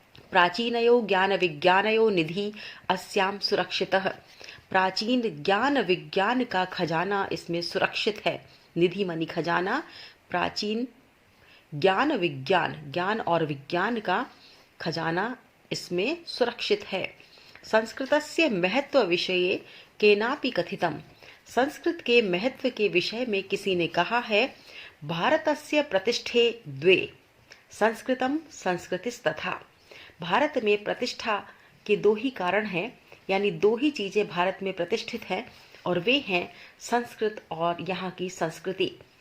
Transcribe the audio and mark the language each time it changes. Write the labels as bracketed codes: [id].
[sa] प्राचीनयो ज्ञान विज्ञानयो निधि अस्याम सुरक्षितः। [hi] प्राचीन ज्ञान विज्ञान का खजाना इसमें सुरक्षित है। निधि मानी खजाना, प्राचीन ज्ञान विज्ञान, ज्ञान और विज्ञान का खजाना इसमें सुरक्षित है। [sa] संस्कृतस्य महत्व विषये केनापि कथितम्। [hi] संस्कृत के महत्व के विषय में किसी ने कहा है, [sa] भारतस्य प्रतिष्ठे द्वे संस्कृतम संस्कृतिस्तथा। [hi] भारत में प्रतिष्ठा के दो ही कारण हैं, यानी दो ही चीजें भारत में प्रतिष्ठित हैं, और वे हैं संस्कृत और यहाँ की संस्कृति।